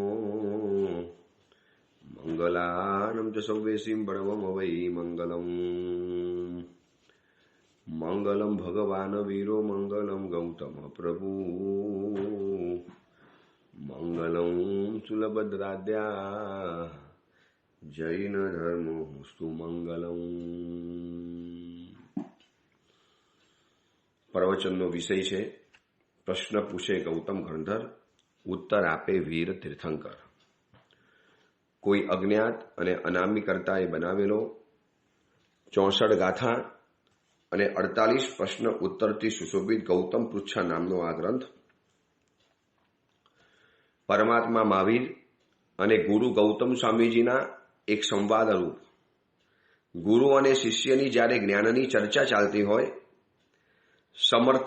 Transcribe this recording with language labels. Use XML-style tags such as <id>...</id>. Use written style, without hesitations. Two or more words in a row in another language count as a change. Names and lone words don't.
<sa>मंगलानं च सौवेशीं प्रणवमवै मंगलम् मंगलम भगवान वीरो मंगलम गौतम प्रभु मंगलम सुलभद्राद्या जैन धर्मस्तु मंगलम।</sa> <gu>प्रवचनનો વિષય છે પ્રશ્ન પૂછે ગૌતમ ગણધર, ઉત્તર આપે વીર તીર્થંકર। કોઈ અજ્ઞાત અને અનામી કર્તાએ બનાવેલો 64 ગાથા અને 48 પ્રશ્ન ઉત્તરથી સુશોભિત ગૌતમ પૃચ્છા નામનો આ ગ્રંથ પરમાત્મા મહાવીર અને ગુરુ ગૌતમ સ્વામીજીના એક સંવાદ રૂપ ગુરુ અને શિષ્યની જ્યારે જ્ઞાનની ચર્ચા ચાલતી હોય, સમર્થ</gu>